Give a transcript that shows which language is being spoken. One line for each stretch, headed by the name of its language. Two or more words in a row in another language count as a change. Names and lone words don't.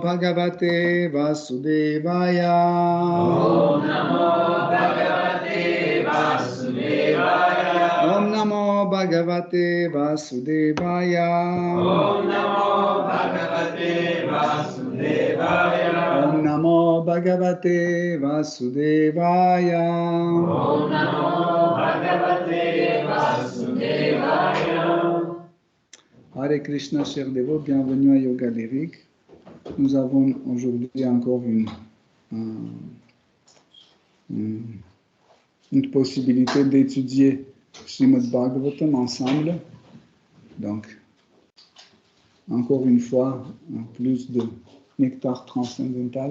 Sanskrit: Bhagavate Vasudevaya Om Namo Bhagavate Vasudevaya Om Namo Bhagavate Vasudevaya Om Namo Bhagavate Vasudevaya Om Namo Bhagavate Vasudevaya Om Namo Bhagavate Vasudevaya. Hare Krishna,
French: chers dévots, bienvenue à Yoga Lyrique. Nous avons aujourd'hui encore une possibilité d'étudier Srimad Bhagavatam ensemble. Donc, encore une fois, plus de nectar transcendantal.